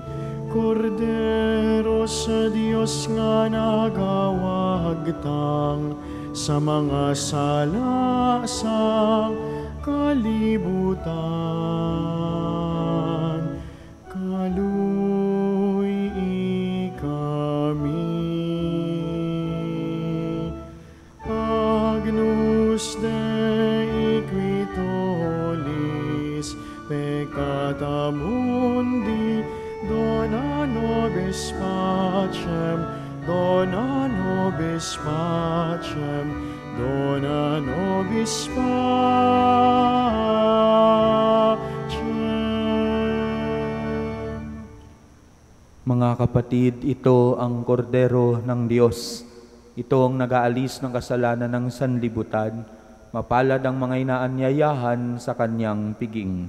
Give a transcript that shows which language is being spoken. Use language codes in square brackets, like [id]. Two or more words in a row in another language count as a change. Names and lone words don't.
[ceb] Kordero sa Diyos nga nagawagtang sa mga sala sa kalibutan, kaluy kami. [la] Agnus Dei qui tollis peccata mundi, dona nobis pacem, dona nobis pacem, dona nobis pacem. [tl] Mga kapatid, ito ang kordero ng Diyos. Ito ang nag-aalis ng kasalanan ng sanlibutan. Mapalad ang mga inaanyayahan sa kanyang piging.